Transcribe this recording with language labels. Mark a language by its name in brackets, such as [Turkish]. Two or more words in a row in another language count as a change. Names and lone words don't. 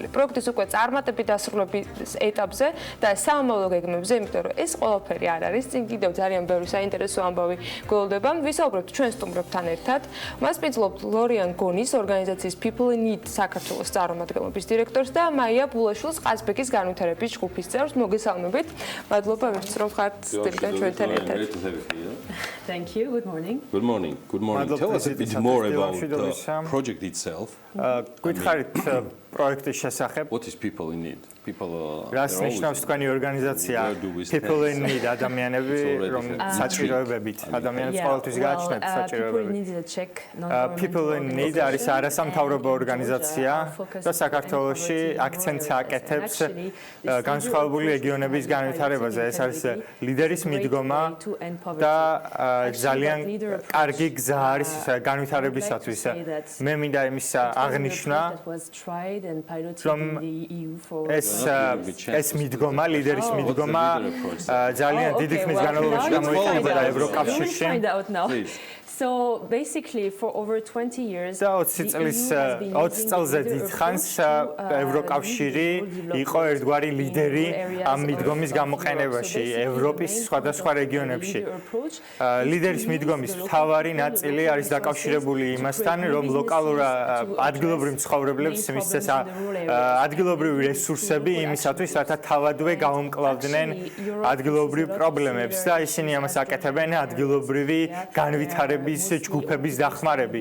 [Georgian] პროექტის უკვე წარმატებით დასრულების ეტაპზე და სამომავლო გეგმებზე, იმიტომ რომ ეს ყველაფერი არ არის, წინ კიდევ ძალიან ბევრი საინტერესო ამბავი გველდება. ვისაუბრებთ ჩვენ სტუმრებთან ერთად. მას პინძლობთ ლორიან გონის ორგანიზაციის People in Need საქართველოს წარმომადგენლობის დირექტორს და მაია ბულაშვილს ყაზბეგის განვითარების ჯგუფის წევრს. მოგესალმებით. მადლობა, რომ ხართ სტუდიაში ჩვენთან ერთად. [English] Thank you. Good morning. Good morning. Good morning. Tell us a bit more about the project itself. [Georgian] გითხარით პროექტის შესახებ. [English] What is people in need? People [Georgian] რას ნიშნავს თქვენი ორგანიზაცია? People in need ადამიანები, რომ საჭიროებებით ადამიანებს ყოველთვის გააჩნიათ საჭიროებები. People in need არის არასამთავრობო ორგანიზაცია და საქართველოში აქცენტს აკეთებს განსხვავებული რეგიონების განვითარებაზე. ეს არის ლიდერის მიდგომა და ძალიან კარგი გზა არის განვითარებისათვის. მე მინდა იმის აღნიშნა, რომ ეს მიდგომა, ლიდერის მიდგომა ძალიან დიდი ხნის განმავლობაში გამოიყენება ევროკავშირში. [English] So basically for over 20 years [Georgian] 20 წელზე დიდხანს ევროკავშირი იყო ერთგვარი ლიდერი ამ მიდგომის გამოყენებაში ევროპის სხვადასხვა რეგიონებში. ლიდერის მიდგომის მთავარი ნაწილი არის დაკავშირებული იმასთან, რომ ლოკალურ ადგილობრივ მცხოვრებლებს მისცეს ადგილობრივი რესურსები იმისათვის, რათა თავადვე გაუმკლავდნენ ადგილობრივ პრობლემებს და ისინი ამას აკეთებენ ადგილობრივი განვითარების ჯგუფების დახმარებით.